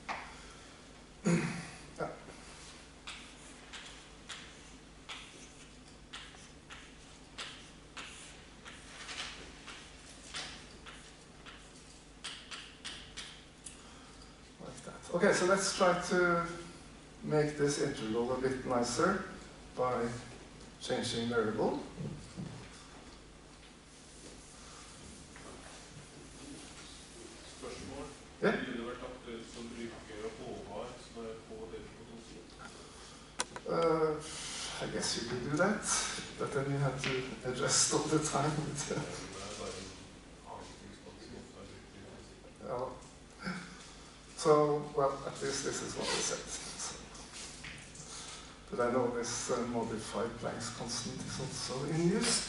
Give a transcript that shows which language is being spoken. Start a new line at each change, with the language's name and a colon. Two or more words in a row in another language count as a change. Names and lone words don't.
English: Yeah. Like that. Okay, so let's try to make this integral a bit nicer by changing variable.
Norwegian: Spørsmål? Ja. Ville det vært aktuelt å bruke Håvard som er på delproduktion?
English: I guess you could do that, but then you have to adjust all the time. So, well, at least this is what I said. So. But I know this modified Planck's constant is also in use.